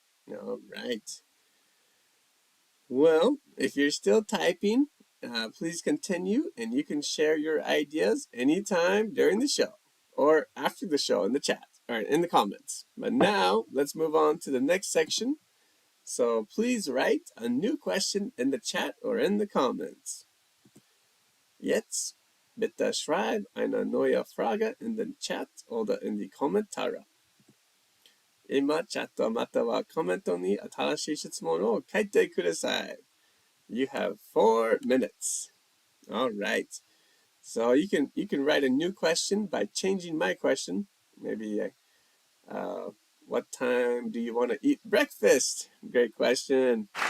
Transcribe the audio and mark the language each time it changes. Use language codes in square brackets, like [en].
[en] All right. Well, if you're still typing, please continue and you can share your ideas anytime during the show or after the show in the chat or in the comments. But now let's move on to the next section. So please write a new question in the chat or in the comments. [de] Jetzt bitte schreib eine neue Frage in den Chat oder in die Kommentare. [ja] 今、チャットまたはコメントに新しい質問を書いてください。 [en] You have 4 minutes. All right. So you can write a new question by changing my question. Maybe what time do you want to eat breakfast? Great question.